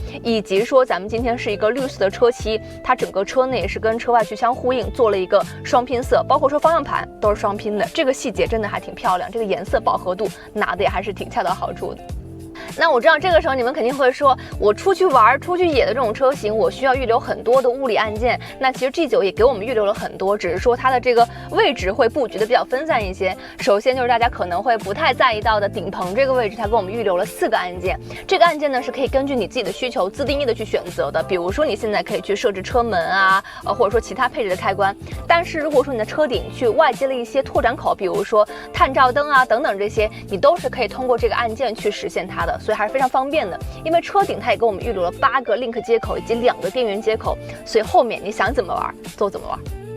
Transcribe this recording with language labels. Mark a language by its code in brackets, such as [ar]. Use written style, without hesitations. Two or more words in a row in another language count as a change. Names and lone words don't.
[zh] 以及說咱們今天是一個綠色的車漆，它整個車內也是跟車外去相呼應，做了一個雙拼色，包括說方向盤都是雙拼的，這個細節真的還挺漂亮。這個顏色飽和度拿的也還是挺恰到好處的。那我知道這個時候你們肯定會說，我出去玩、出去野的這種車型，我需要預留很多的物理按鍵。那其實 G9也給我們預留了很多，只是說它的這個位置會布局的比較分散一些。首先就是大家可能會不太在意到的頂棚這個位置，它給我們預留了4個按鍵。這個按鍵呢是可以根據你自己的需求自定義的去選擇的。比如說你現在可以去設置車門啊，或者說其他配置的開關。但是如果說你的車頂去外接了一些拓展口，比如說探照燈啊等等這些，你都是可以通過這個按鍵去實現它的。所以还是非常方便的，因为车顶它也给我们预留了8个 Link 接口以及2个电源接口，所以后面你想怎么玩就怎么玩。